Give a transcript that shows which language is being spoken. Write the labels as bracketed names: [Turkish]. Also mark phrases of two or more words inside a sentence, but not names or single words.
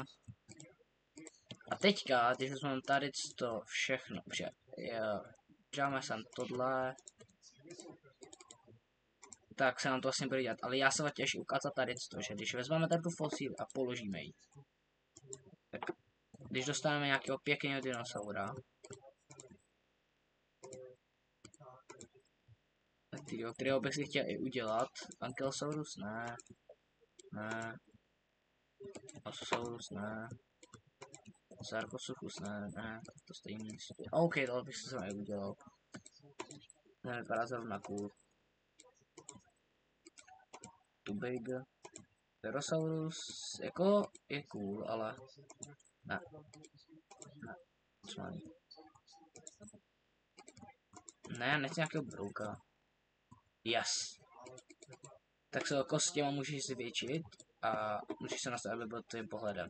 [Czech] A teďka, když vezmeme tady to všechno, že jo, dáme sem tohle, tak se nám to vlastně bude dělat. Ale já se vám těž ukázat tady to, že když vezmeme tady tu fosíli a položíme ji, tak když dostaneme nějakého pěkného dinosaura, kterého bych si chtěl i udělat, Ankylosaurus ne, ne, Osaurus ne, Sarcosuchus ne, to stejný. OK, tohle bych si i udělal. Nevypadá zrovna cool. [English] Too big. [Czech] Pterosaurus jako je cool, ale ne. Ne, ne, nechci nějakého brouka. Yes. Tak se jako s těma můžeš zvětšit a můžeš se nastavit, aby byl tvým pohledem.